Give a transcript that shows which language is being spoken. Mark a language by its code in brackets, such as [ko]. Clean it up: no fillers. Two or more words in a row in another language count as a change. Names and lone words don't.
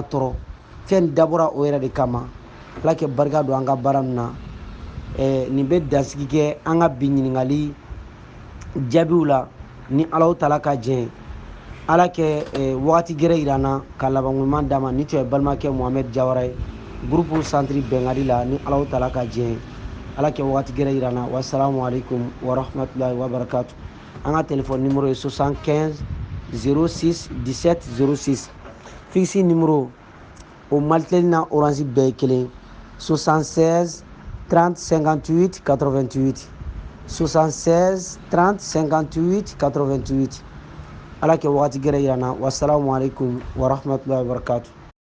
[bm] tɔɔrɔ fɛn dabɔra o yɛrɛ de kama ala kɛ barika don an ka baara min na nin bɛ dansigi kɛ an ka bi ɲininkali jaabiw la ni ala taala ka jɛ ala kɛ wagati gɛrɛ yira n na ka laban ɲuman d'a ma ni tun ye balimakɛ Muhamɛdi Jawara ye groupe centre Bɛnkadi la ni ala taala ka jɛ ala kɛ wagati gɛrɛ yira n na [ar] والسلام عليكم ورحمة الله وبركاته [bm] an ka [fr] téléphone numéro [bm] ye 75 06 17 06 [fr] fixe numéro [bm] o Maltel na Orange bɛɛ ye kelen 76 30 58 88 76 30 58 88 ala kɛ wagati gɛrɛ yira n na [ar] والسلام عليكم ورحمة الله وبركاته